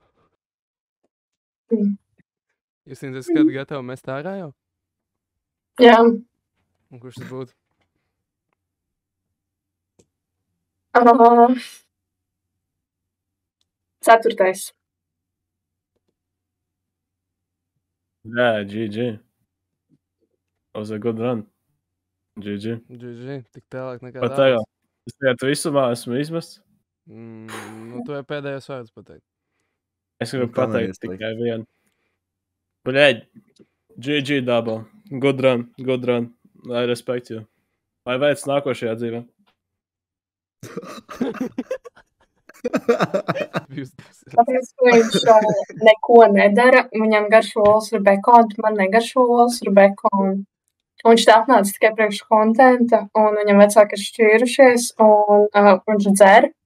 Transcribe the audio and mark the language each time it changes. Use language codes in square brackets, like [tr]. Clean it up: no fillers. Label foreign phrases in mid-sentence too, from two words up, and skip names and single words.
[lv] Jūs esat kādu gatavu mest ārā jau? Jā. Un kurš tas būtu? Ceturtais. Jā, GG. [en] That was a good run. GG. GG, [lv] tik tālāk nekā Pat tagad. Es tagad visumā esmu izmests. Nu, tu jau pēdējos vārdus pateikt. Es gribu Nu, kā pateikt neieslēgt. tikai vienu. Bļeģ, [en] GG double. Good run, good run. I respect you. [lv] Vai veids nākošajā dzīvē? Tāpēc, ka viņš neko nedara, viņam garšo olas ar bekonu, man negaršo olas ar bekonu. Un viņš tā atnāca tikai priekš kontenta, un viņam vecāki ir šķīrušies, un viņš dzer.